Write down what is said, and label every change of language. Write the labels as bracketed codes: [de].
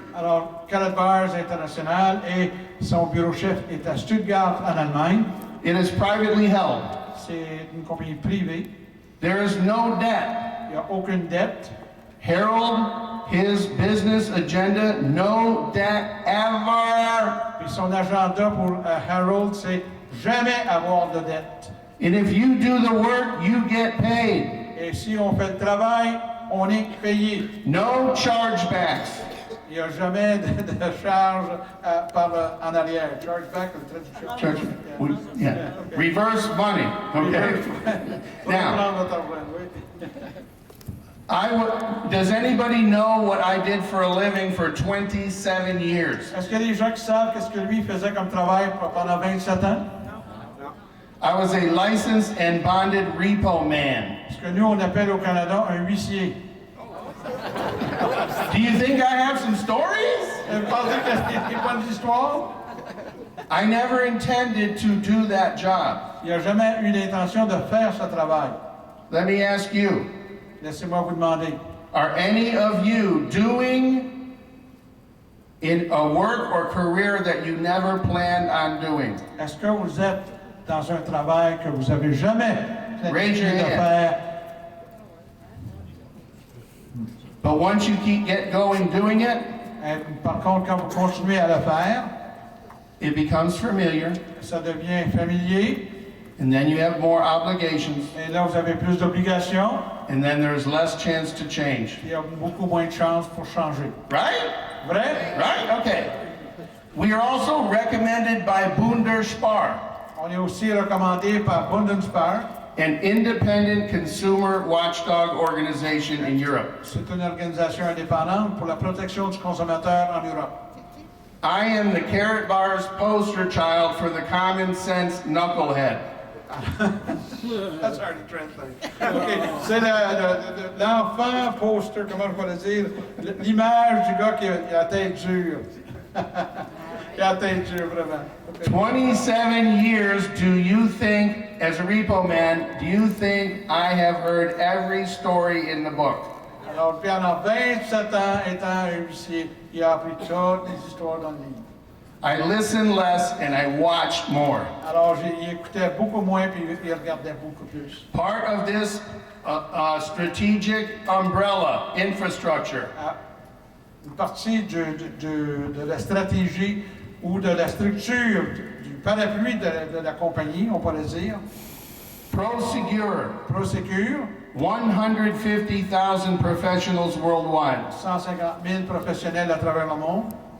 [fr] Alors, Karatbars International et son bureau chef est à Stuttgart, en Allemagne. [en] It is privately held. [fr] C'est une compagnie privée. [en] There is no debt. [fr] Il n'y a aucune dette. [en] Harold, his business agenda, no debt ever. [fr] Puis son agenda pour Harold, c'est jamais avoir de dette. [en] And if you do the work, you get paid. [fr] Et si on fait le travail, on est payé. [en] No chargebacks. [fr] Il n'y a jamais de charge en arrière. Chargeback, la traduction. [en] Yeah. Reverse money. Okay. [fr] Faut [en] Now, [fr] prendre votre argent, oui. [en] does anybody know what I did for a living for 27 years? [fr] Est-ce qu'il y a des gens qui savent qu'est-ce que lui faisait comme travail pendant 27 ans? [en] I was a licensed and bonded repo man. [fr] Ce que nous, on appelle au Canada un huissier. [en] Do you think I have some stories? [fr] Vous pensez que c'est des bonnes histoires? [en] I never intended to do that job. [fr] Il n'a jamais eu l'intention de faire ce travail. [en] Let me ask you, [fr] Laissez-moi vous demander, [en] are any of you doing in a work or career that you never planned on doing? [fr] est-ce que vous êtes dans un travail que vous n'avez jamais [en] Raise your [fr] planifié de [en] hand. [fr] faire? [en] But once you get going doing it, [fr] Et par contre, quand vous continuez à le faire, [en] it becomes familiar, [fr] ça devient familier, [en] And then you have more obligations, [fr] Et là, vous avez plus d'obligations, [en] and then there's less chance to change. [fr] puis il y a beaucoup moins de chances pour changer. [en] Right? [fr] Vrai? [en] Right? Okay. We are also recommended by Bundesspar, [fr] On est aussi recommandé par Bundesbank. [en] an independent consumer watchdog organization in Europe. [fr] C'est une organisation indépendante pour la protection du consommateur en Europe. [en] I am the Karatbars poster child for the common sense knucklehead. That's hard to translate. OK. [fr] C'est l'enfant poster, comment je vais le dire? L'image du gars qui a la tête dure. Il a la tête dure, vraiment. [en] OK. 27 years, do you think, as a repo man, do you think I have heard every story in the book? [fr] Alors, pendant 27 ans, étant un huissier, il a appris toutes les histoires dans le livre. [en] I listened less and I watched more. [fr] Alors, il écoutait beaucoup moins, puis il regardait beaucoup plus. [en] Part of this strategic umbrella infrastructure [fr] Une partie de la stratégie ou de la structure du parapluie de la compagnie, on pourrait dire, [en] Prosecure, [fr] Prosecure, [en] 150,000 professionals worldwide. [fr] 150 000 professionnels à travers le monde.